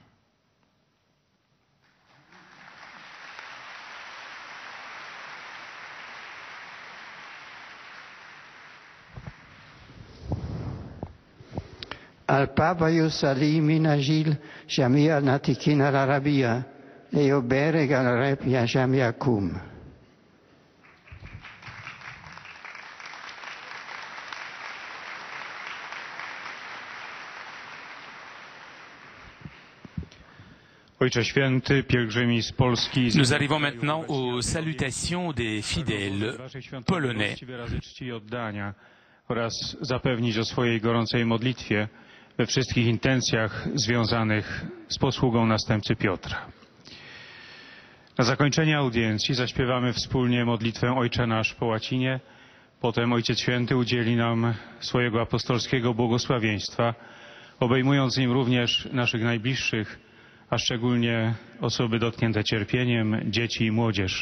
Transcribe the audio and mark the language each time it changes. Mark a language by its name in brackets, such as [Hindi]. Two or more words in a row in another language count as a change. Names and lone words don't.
[Arabic] البابا يصلي من أجل جميع الناطقين العربية ليبارك العرب جميعكم. [Polish] Ojcze Święty, pielgrzymi z Polski. [French] Nous arrivons maintenant aux salutations des fidèles polonais. [Polish] Wyrazy czci i oddania oraz zapewnić o swojej gorącej modlitwie we wszystkich intencjach związanych z posługą następcy Piotra. Na zakończenie audiencji zaśpiewamy wspólnie modlitwę Ojcze Nasz po łacinie. Potem Ojciec Święty udzieli nam swojego apostolskiego błogosławieństwa, obejmując nim również naszych najbliższych, a szczególnie osoby dotknięte cierpieniem, dzieci i młodzież.